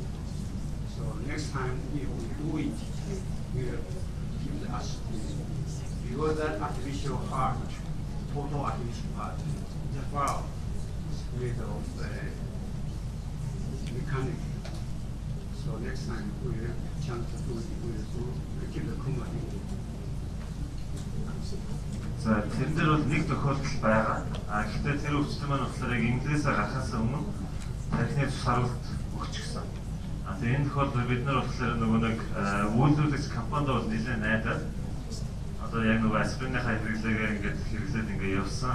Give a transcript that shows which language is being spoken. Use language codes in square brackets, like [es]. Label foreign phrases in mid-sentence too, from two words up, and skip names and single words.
[en] So next time if we do it, we'll give the aspirin. Because that artificial heart, total artificial heart, the valve is made of mechanic. So next time we have a chance to do it, we'll keep the Kuma in. [mn] За тэр дээр бол нэг тохиолдол байгаа. Гэхдээ тэр өвчтөн маань болохоор яг инглисээр гарахаас өмнө тархины цус харуулт өгчихсөн. Тэгээ энэ тохиолдолд бид нар болохоор нөгөө нэг үйлдвэрлэгч компанид бол нэлээд найдаад одоо яг нөгөө аспиринныхаа хэрэглээгээр ингээд хэрэглээд ингээд явсан.